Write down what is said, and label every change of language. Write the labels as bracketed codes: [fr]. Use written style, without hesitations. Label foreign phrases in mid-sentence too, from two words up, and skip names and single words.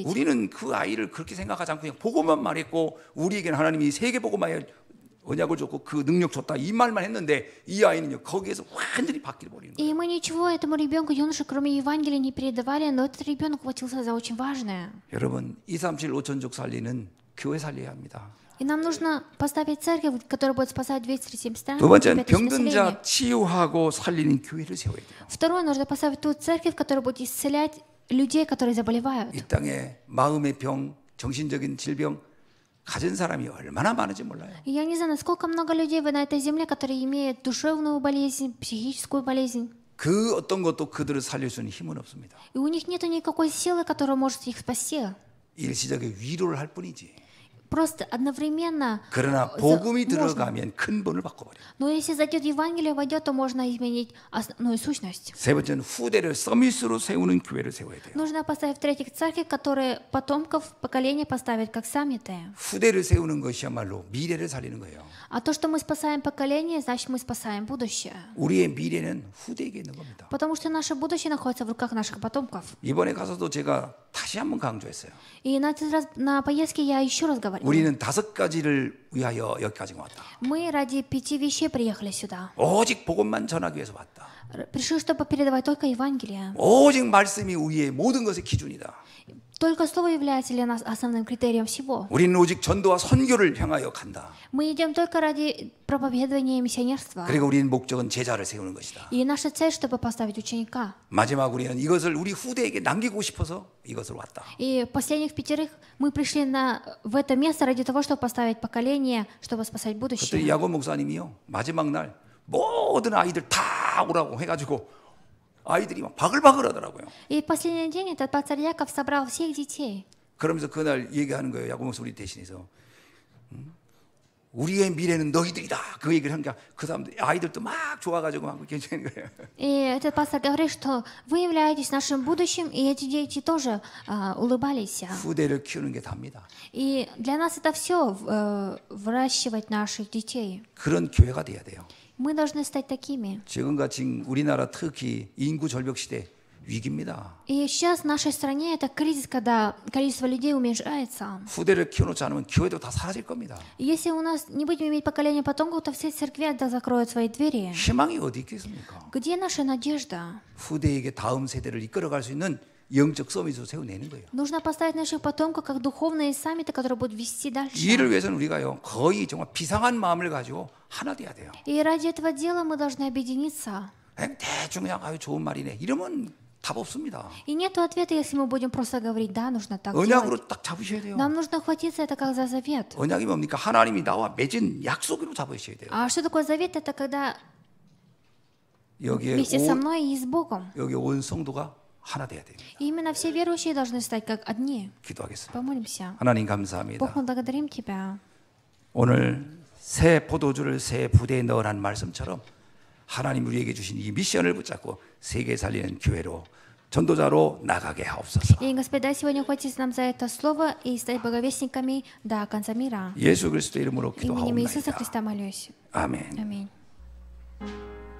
[ko] 우리는 그 아이를 그렇게 생각하지 않고 그냥 복음만 말했고 우리에게는 하나님이 세계 복음만의 언약을 줬고 그 능력 줬다 이 말만 했는데 이 아이는요 거기에서 완전히 바뀌어 버리는 거예요. [ru] И мы ничего этому ребенку, юноше, кроме Евангелия, не передавали, но этот ребенок хватился за очень важное. [ko] 여러분 237 5천족 살리는 교회 살려야 합니다. [ru] И нам нужно поставить церковь, которая будет спасать 237 стран. [ko] 두 번째는 [ru] 5000 населения. [ko] 병든 자 치유하고 살리는 교회를 세워야 돼요. [ru] Второе, нужно поставить ту церковь, которая будет исцелять людей, которые заболевают. [ko] 이 땅에 마음의 병, 정신적인 질병 가진 사람이 얼마나 많은지 몰라요. [ru] И я не знаю, насколько много людей на этой земле, которые имеют душевную болезнь, психическую болезнь. [ko] 그 어떤 것도 그들을 살릴 수 있는 힘은 없습니다. [ru] И у них нет никакой силы, которая может их спасти. [ko] 일시적인 위로를 할 뿐이지. [ru] Просто одновременно. [ko] 그러나 복음이 [ru] можно. [ko] 들어가면 큰 본을 바꿔버려요. [ru] Но если зайдет Евангелие, войдет, то можно изменить основную сущность. [ko] 세 번째는 후대를 서밋으로 세우는 교회를 세워야 돼요. [ru] Нужно поставить в-третьих церковь, которые потомков поколения поставят как саммиты. [ko] 후대를 세우는 것이야말로 미래를 살리는 거예요. [ru] А то, что мы спасаем поколение, значит мы спасаем будущее. [ko] 우리의 미래는 후대에게 있는 겁니다. [ru] Потому что наше будущее находится в руках наших потомков. [ko] 이번에 가서도 제가 다시 다시 한번 강조했어요. [ru] И на этот раз на поездке я еще раз говорила. [ko] 우리는 5가지를 위하여 여기까지 왔다. [ru] Мы ради 5 вещей приехали сюда. [ko] 오직 복음만 전하기 위해서 왔다. [ru] Пришли, чтобы передавать только Евангелие. [ko] 오직 말씀이 우리의 모든 것의 기준이다. [ru] Только Слово является для нас основным критерием всего. [ko] 우리는 오직 전도와 선교를 향하여 간다. [ru] Мы идем только ради проповедования и миссионерства. [ko] 그리고 우리는 목적은 제자를 세우는 것이다. [ru] И наша цель, чтобы поставить ученика. [ko] 마지막 우리는 이것을 우리 후대에게 남기고 싶어서 이것을 왔다. [ru] И последних 5 мы пришли в это место ради того, чтобы поставить поколение, чтобы спасать [ko] 그때 [ru] будущее. [ko] 야곱 목사님이요 마지막 날 모든 아이들 다 오라고 해가지고 아이들이 막 바글바글 하더라고요. [ru] И в последний день этот пастор Яков собрал всех детей. [ko] 그러면서 그날 얘기하는 거예요. 야곱 목사 우리 대신해서 우리의 미래는 너희들이다. 그 얘기를 하니까 그 사람들 아이들도 막 좋아가지고 막 괜찮은 거예요. [ru] И этот пастор говорит, что вы являетесь нашим будущим, и эти дети тоже улыбались. [ko] 후대를 키우는 게 답니다. [ru] И для нас это все выращивать наших детей. [ko] 그런 교회가 돼야 돼요. [ru] Мы должны стать такими. [ko] 지금같이 우리나라 특히 인구 절벽 시대 위기입니다. [ru] И сейчас в нашей стране это кризис, когда количество людей уменьшается. [ko] 후대를 키워놓지 않으면 교회도 다 사라질 겁니다. [ru] И если у нас не будем иметь поколение потомков, то все церкви закроют свои двери. [ko] 희망이 어디 있겠습니까? [ru] Где наша надежда? [ko] 후대에게 다음 세대를 이끌어갈 수 있는 영적 서밋을 세워내는 거예요. [ru] Нужно поставить наших потомков как духовные саммиты, которые будут вести дальше. [ko] 이를 위해서는 우리가요 거의 정말 비상한 마음을 가지고 하나 돼야 돼요. [ru] И ради этого дела мы должны объединиться. [ko] 대충 그냥 아유 좋은 말이네 이러면 답 없습니다. [ru] И нет ответа, если мы будем просто говорить, да, нужно так делать. [ko] 언약으로 딱 잡으셔야 돼요. [ru] Нам нужно хватиться это как за завет. [ko] 언약이 뭡니까? 하나님이 나와 맺은 약속으로 잡으셔야 돼요. [ru] А что такое завет? Это когда [ko] 여기에 [ru] вместе со мной и с Богом. [ko] 여기 온 성도가 하나 돼야 돼요. [ru] И именно все верующие должны стать как одни. [ko] 기도하겠습니다. [ru] Помолимся. [ko] 하나님 감사합니다. [ru] Бог, мы благодарим Тебя. [ko] 오늘 새 포도주를 새 부대에 넣으라는 말씀처럼 하나님 우리에게 주신 이 미션을 붙잡고 세계 살리는 교회로 전도자로 나가게 하옵소서. [ru] И, Господь, дай сегодня хватиться нам за это слово и стать благовестниками до конца мира. [ko] 예수 그리스도 이름으로 [ru] Именем Иисуса [ko] 기도하옵나이다. [ru] Христа молюсь. [ko] 아멘. [ru] Аминь.